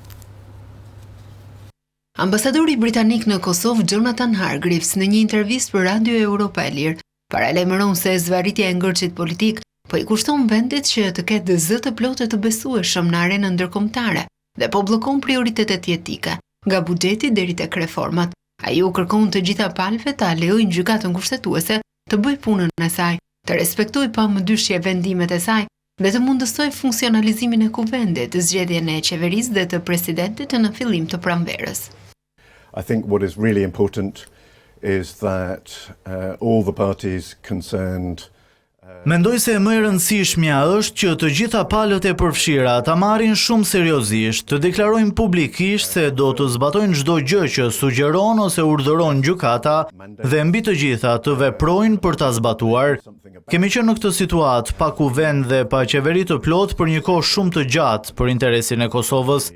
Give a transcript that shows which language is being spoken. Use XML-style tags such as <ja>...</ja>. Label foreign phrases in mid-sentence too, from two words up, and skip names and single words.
<sq>Ambasadori britanik në Kosovë Jonathan Hargreaves në një intervistë për Radio Europa e Lirë paralajmëron se zvarritja e ngërçit politik po i kushton vendit që të ketë zë të plotë të besueshëm në arenën ndërkombëtare dhe po bllokon prioritetet jetike, nga buxheti deri tek reformat. Ai u kërkon të gjitha palëve ta lejojnë gjykatën kushtetuese të bëjë punën e saj, të respektojë pamëdyshje vendimet e saj dhe të mundësojë funksionalizimin e kuvendit, zgjedhjen e qeverisë dhe të presidentit në fillim të pranverës.</sq> <en>I think what is really important is that all the parties concerned</en> <sq>Mendoj se më e rëndësishmja është që të gjitha palët e përfshira ta marrin shumë seriozisht, të deklarojnë publikisht se do të zbatojnë çdo gjë që sugjeron ose urdhëron gjykata dhe mbi të gjitha të veprojnë për ta zbatuar. Kemi qenë në këtë situatë pa kuvend dhe pa qeveri të plot për një kohë shumë të gjatë për interesin e Kosovës.</sq>